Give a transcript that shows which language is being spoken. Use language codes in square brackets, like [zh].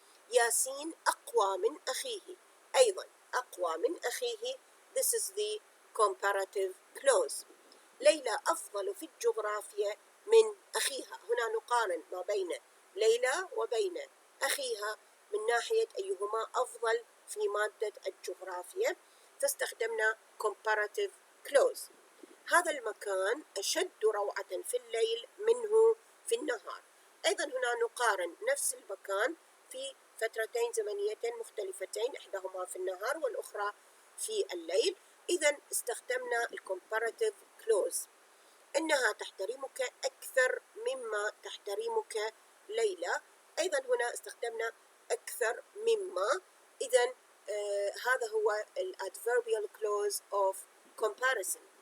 [ar] ياسين أقوى من أخيه. أيضا أقوى من أخيه. [en] This is the comparative clause. [ar] ليلى أفضل في الجغرافيا من أخيها. هنا نقارن ما بين ليلى وبين أخيها من ناحية أيهما أفضل في مادة الجغرافيا، فاستخدمنا comparative clause. هذا المكان أشد روعة في الليل منه في النهار. أيضا هنا نقارن نفس المكان في فترتين زمنيتين مختلفتين، إحداهما في النهار والأخرى في الليل. إذا استخدمنا comparative clause. إنها تحترمك أكثر مما تحترمك ليلى. أيضا هنا استخدمنا أكثر مما. إذا هذا هو [en] adverbial clause of comparison.